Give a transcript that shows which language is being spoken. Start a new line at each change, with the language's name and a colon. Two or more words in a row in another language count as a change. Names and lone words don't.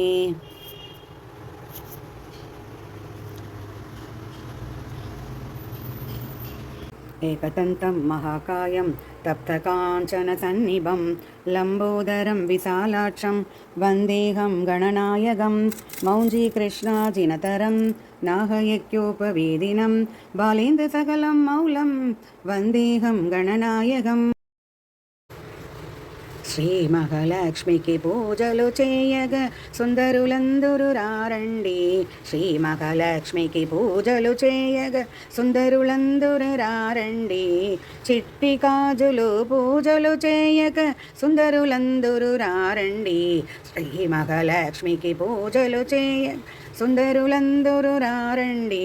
Sanskrit: एकदन्तं महाकायं तप्तकाञ्चन सन्निभं लम्बोदरं विशालाक्षं वन्देहं गणनायकं मौञ्जीकृष्णाजिनधरं नागयज्ञोपवेदिनं बालेन्दु शकलं मौलं वन्देहं गणनायकं.
Telugu: శ్రీ మహాలక్ష్మికి పూజలు చేయగ సుందరులందరూ రారండి, శ్రీ మహాలక్ష్మికి పూజలు చేయగ సుందరులందరూ రారండి, చిట్టి కాజులు పూజలు చేయగ సుందరులందరూ రారండి, శ్రీ మహాలక్ష్మికి పూజలు చేయగ సుందరులందరూ రారండి.